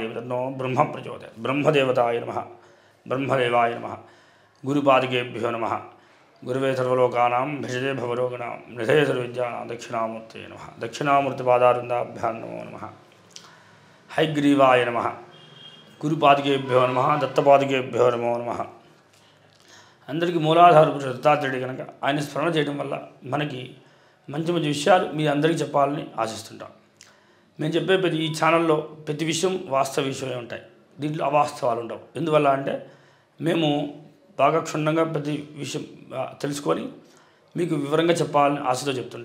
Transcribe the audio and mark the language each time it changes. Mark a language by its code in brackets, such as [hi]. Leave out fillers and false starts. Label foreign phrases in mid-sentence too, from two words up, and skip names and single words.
[sa] धीमहि तन्नो ब्रह्म प्रचोदयात् ब्रह्मदेवताय नमः ब्रह्मदेवाय नमः गुरुपादकेभ्यो नमः गुरुवे सर्वलोकानां भिषजे भवरोगिणां निधये सर्वविद्यानां दक्षिणामूर्तये नमः दक्षिणामूर्तिपादारविन्दाभ्यां नमो नमः हयग्रीवाय नमः गुरुपादकेभ्यो नमः दत्तपादकेभ्यो नमो नमः [te] అందరికీ మూలాధార పురుషుడు దత్తాత్రేయుడు కనుక ఆయన స్మరణ చేయడం వల్ల మనకి మంచి మంచి విషయాలు మీ అందరికీ చెప్పాలని ఆశిస్తుంటాం. మేము చెప్పే ఈ ఛానల్లో ప్రతి విషయం వాస్తవ విషయమే ఉంటాయి, దీంట్లో అవాస్తవాలు ఉండవు. ఎందువల్ల అంటే మేము బాగా క్షుణ్ణంగా ప్రతి విషయం తెలుసుకొని మీకు వివరంగా చెప్పాలని ఆశతో చెప్తుంటాం.